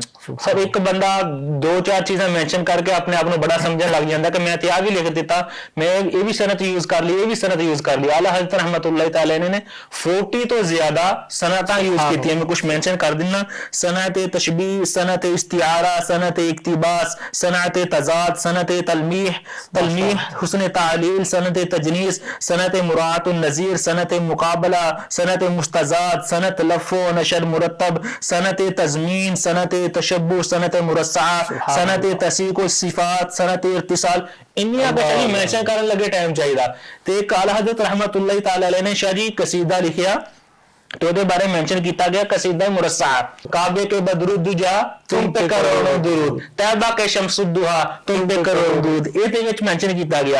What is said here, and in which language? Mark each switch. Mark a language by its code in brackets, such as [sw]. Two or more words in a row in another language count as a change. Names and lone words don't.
[pa] سب ایک بندہ دو چار چیزاں مینشن کر کے اپنے آپ کو بڑا سمجھن لگ جاندا کہ میں تے آ بھی لکھ دیتا، [ur] میں یہ بھی صنعت یوز کر لی، یہ بھی صنعت یوز کر لی۔ [pa] اعلیٰ حضرت رحمت اللہ تعالی نے 40 تو زیادہ صنعتاں یوز کیتی ہیں، میں کچھ مینشن کر دینا۔ صنعت تشبیہ، صنعت استعارہ، صنعت اقتباس، صنعت تضاد، صنعت تلمیح، حسن تعلیل، صنعت تجنیس، صنعت مراعات النظیر، صنعت مقابلہ، صنعت مستضاد، صنعت لف و نشر مرتب، صنعت تضمین، صنعت تشبہ، صنعت مرصعہ، صنعت تسیق الصفات، صنعت اتصال۔ انہاں پہ شاہ جی مینشن کرن لگے ٹائم چاہیے تے اعلیٰ حضرت رحمت اللہ تعالی علیہ نے شاہ جی قصیدہ لکھیا تو دے بارے مینشن کیتا گیا قصیدہ مرصعہ۔ [ur] کعبے کے بدر الدجا تم پہ کروڑوں درود، طیبہ کے شمس الضحیٰ تم پہ کروڑوں درود، [pa] یہ دے وچ مینشن کیتا گیا۔